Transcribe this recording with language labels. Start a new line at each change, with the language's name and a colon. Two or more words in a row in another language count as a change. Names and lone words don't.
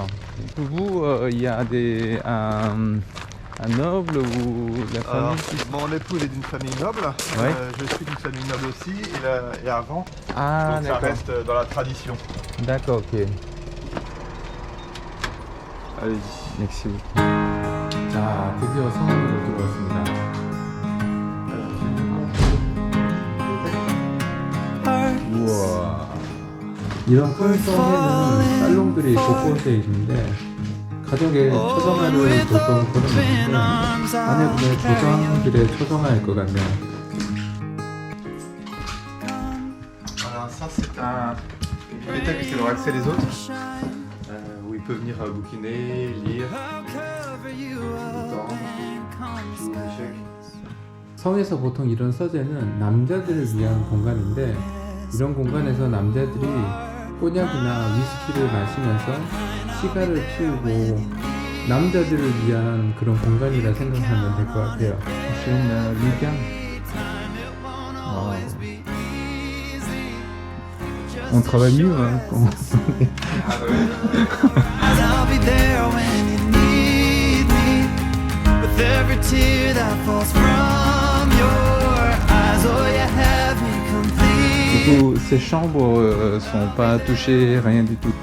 French: Pour vous, il y a un noble ou la famille? Mon épouse est d'une famille noble. Ouais. Je suis d'une famille noble aussi et avant. Ah, donc ça reste dans la tradition. D'accord, ok. Allez-y. Merci beaucoup.
Korean: 자, 드디어 성안으로 들어왔습니다. 우와. 이런 큰 성에는 살롱들이 곳곳에 있는데 가족의 초정화를 보통 걸어놓는데 안에 보면 조상들의 초정화일 것 같네요.
French: Alors ça c'est une bibliothèque avec le accès les autres, où il peut venir bouquiner, lire,
Korean: 성에서 보통 이런 서재는 남자들을 위한 공간인데, 이런 공간에서 남자들이 꼬냑이나 위스키를 마시면서 시가를 피우고 남자들을 위한 그런 공간이라 생각하면 될 것 같아요. 혹시나 리강?
French: On travaille mieux, hein, quand on est... Du coup, ces chambres sont pas touchées, rien du tout.